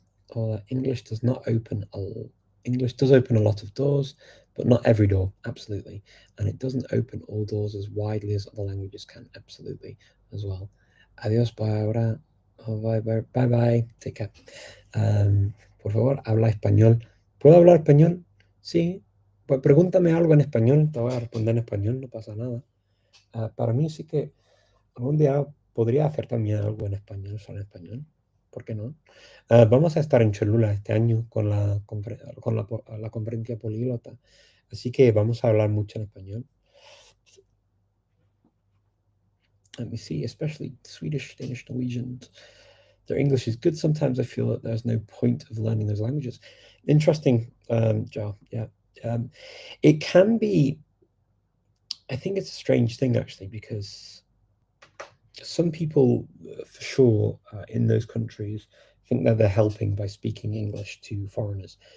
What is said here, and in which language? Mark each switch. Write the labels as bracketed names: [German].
[English] Or English does open a lot of doors, but not every door, absolutely. And it doesn't open all doors as widely as other languages can, absolutely, as well. [Spanish] Adiós, [English] bye [Spanish] ahora. [English] Oh, bye, bye, bye, take care. [Spanish] Por favor, habla español. ¿Puedo hablar español? Sí. Pues pregúntame algo en español, te voy a responder en español, no pasa nada. Para mí sí que algún día podría hacer también algo en español, solo en español. ¿Por qué no? Vamos a estar en Cholula este año con la conferencia políglota, así que vamos a hablar mucho en español. [English] Let me see, especially Swedish, Danish, Norwegian. Their English is good. Sometimes I feel that there's no point of learning those languages. Interesting, Joe. Yeah. It can be, I think it's a strange thing actually, because some people, for sure, in those countries think that they're helping by speaking English to foreigners.